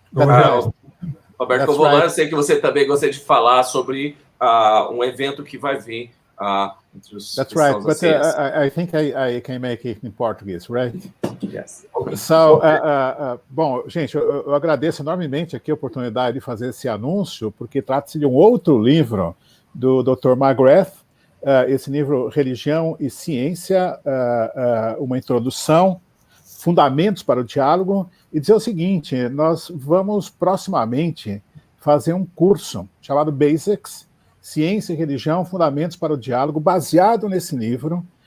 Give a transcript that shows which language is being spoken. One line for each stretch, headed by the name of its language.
Portuguese: Roberto Covolan, eu sei que você também gostaria de falar sobre um evento que vai vir entre os
English: That's right,
Portuguese: cristãos da
English: but
Portuguese: ciência.
English: I think I can make it in Portuguese, right? Yes.
Portuguese: So, bom, gente, eu agradeço enormemente aqui a oportunidade de fazer esse anúncio, porque trata-se de um outro livro do Dr. McGrath, esse livro Religião e Ciência, uma introdução, fundamentos para o diálogo, e dizer o seguinte, nós vamos proximamente fazer um curso chamado Basics, Ciência e Religião, Fundamentos para o Diálogo, baseado nesse livro.